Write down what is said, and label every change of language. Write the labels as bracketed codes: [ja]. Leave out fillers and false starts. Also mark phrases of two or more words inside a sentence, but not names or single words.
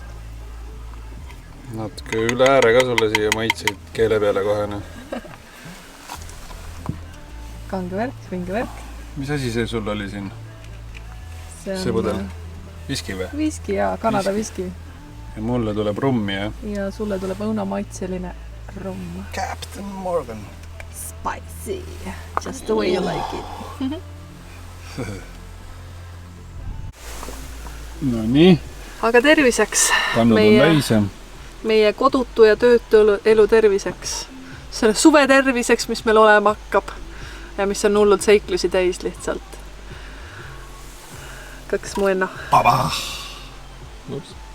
[et] Natuke üle ääre ka sulle siia maitseid keele peale kohene. Kange värk, vinge värk. Mis asi see sul oli siin? See pudel? Viski või? Viski, jaa, Kanada viski. Ja mulle tuleb rummi, jah? Ja sulle tuleb õunamaitseline rumm. Captain Morgan. [en] Spicy. Just the way you like it. [et] No nii. Aga terviseks. Kannud on täise. Meie kodutu ja töötu elu terviseks. Selle suve terviseks, mis meil olema hakkab. Ja mis on hullud seiklusi täis lihtsalt. Kaks mu enna. Baba! Ups.